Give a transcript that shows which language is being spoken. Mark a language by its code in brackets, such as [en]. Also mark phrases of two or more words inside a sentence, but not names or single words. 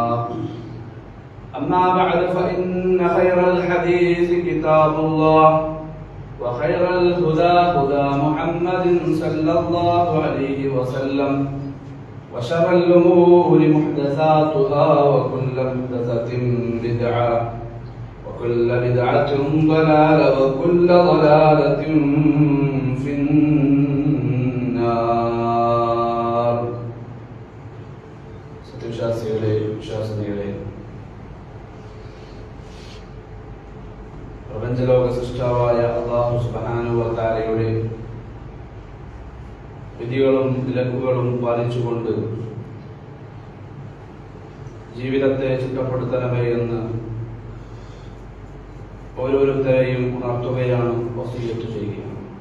[ar] أما بعد فإن خير الحديث كتاب الله وخير الهدى هدى محمد صلى الله عليه وسلم وشر الأمور محدثاتها وكل محدثة بدعة وكل بدعة ضلالة وكل ضلالة في النار. [ml] സത്യവിശ്വാസികളെ വിശ്വാസിനികളെ, പ്രപഞ്ചലോക സൃഷ്ടാവായ അല്ലാഹു [ar] سبحانه و تعالى [ml] വിധികളും വിലക്കുകളും പാലിച്ചുകൊണ്ട് ജീവിതത്തെ ചിട്ടപ്പെടുത്തണമേ എന്ന് ഓരോരുത്തരെയും ഉണർത്തുകയാണ്, വസിയ്യത്ത് ചെയ്യുകയാണ്.